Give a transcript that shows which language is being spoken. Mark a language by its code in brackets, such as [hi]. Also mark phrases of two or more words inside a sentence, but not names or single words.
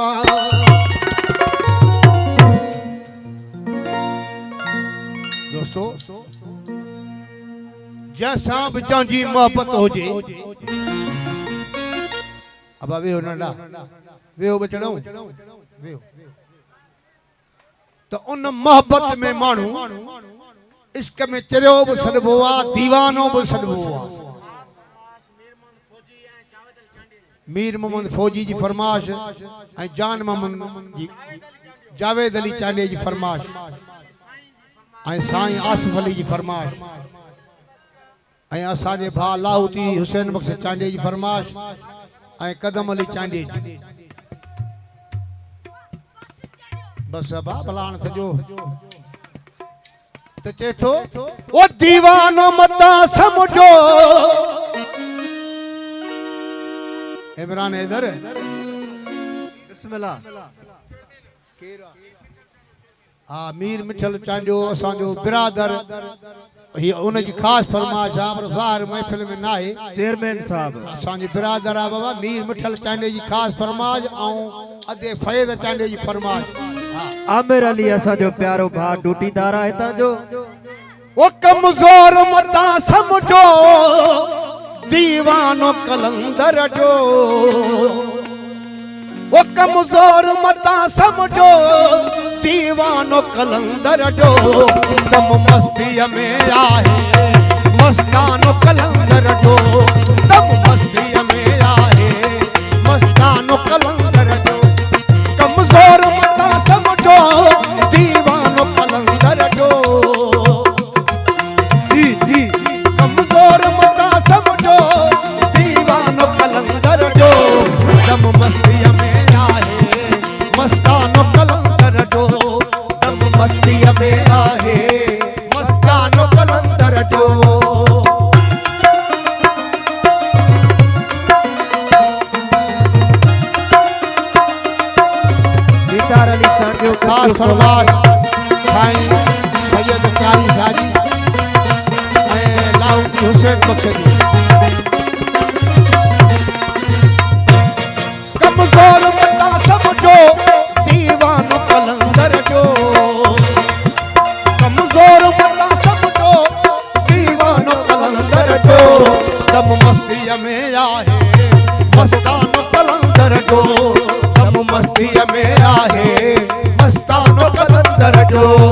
[sd] दोस्तों जैसा बच्चा जी मोहब्बत हो जे अब वे हो नंढा वे हो बचड़ो वे हो तो उन मोहब्बत में मानू इश्क में चरियो भी सदबो आ दीवानो भी सदबो आ मीर मोहम्मद फौजी जी फरमाश जान मोहम्मद जी जावेद अली चांडे जी फरमाश साईं आसिफ अली जी फरमाश असाजे भा लाहौती हुसैन बख्श चांडे जी फरमाश कदम अली चांडे जी बस बा भलाण सजो तो चेथो ओ दीवानो मता समझो इमरान इधर बिस्मिल्लाह हाँ मीर मिठल चांजो असांजो बिरादर ही उन जी खास फरमाइश आ पर ज़ाहिर महफिल में ना है चेयरमैन साहब असांजे बिरादर आ बाबा मीर मिठल चांडे जी खास फरमाइश ऐं अदे फैज़ चांडे जी फरमाइश आमिर अली असांजो प्यारो भा ड्यूटीदार आहे हितां जो ओ कमज़ोर मता समझो दीवानो कलंदर जो वो कमजोर मता समझो दीवानो कलंदर जो दम मस्ती में आए मस्तानो कलंदर जो दम मस्ती में आए मस्तानो कलंदर जो कमजोर मता समझो दीवानो कलंदर जो जी जी कमजोर मता समझो दीवानो कलंदर जो दम मस्ती में आए मस्तानो कलंदर जो दम मस्ती में आए मस्तानो कलंदर जो दीदार अली चांडियो खास फरमाश साईं सैयद प्यारी शादी हुसैन बख्श जी कमजोर मता समझो दीवानो कलंदर जो कमजोर मता समझो दीवानो कलंदर जो दम मस्ती में आए मस्तानो कलंदर जो दम मस्ती में आए मस्तानो कलंदर जो